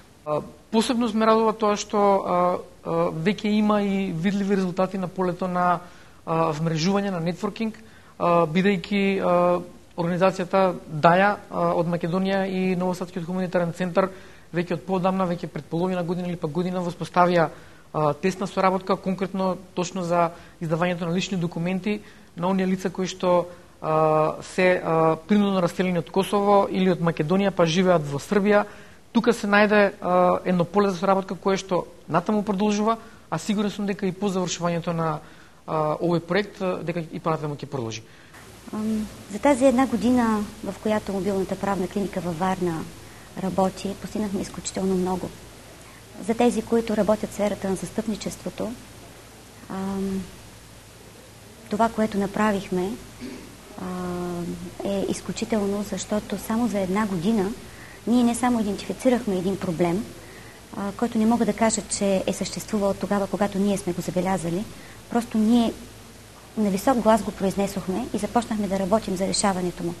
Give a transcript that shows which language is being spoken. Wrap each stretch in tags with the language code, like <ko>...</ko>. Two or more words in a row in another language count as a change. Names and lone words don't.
<mk>Посебно ме радува тоа што веќе има и видливи резултати на полето на вмрежување, на нетворкинг, бидејќи Организацијата ДАја од Македонија и Новосадскиот хуманитарен центар веќе од поодамна, веќе пред половина година или пак година воспоставија тесна соработка конкретно точно за издавањето на лични документи на оние лица кои што се принудно раселени од Косово или од Македонија па живеат во Србија. Тука се најде едно поле за соработка кое што натаму продолжува, а сигурен сум дека и по завршувањето на овој проект дека и понатаму ќе продолжи.</mk> <bg>За тази една година, в която мобилната правна клиника във Варна работи, постигнахме изключително много. За тези, които работят в сферата на застъпничеството, това, което направихме, е изключително, защото само за една година ние не само идентифицирахме един проблем, който не мога да кажа, че е съществувал тогава, когато ние сме го забелязали, просто ние на висок глас го произнесохме и започнахме да работим за решаването му.</bg>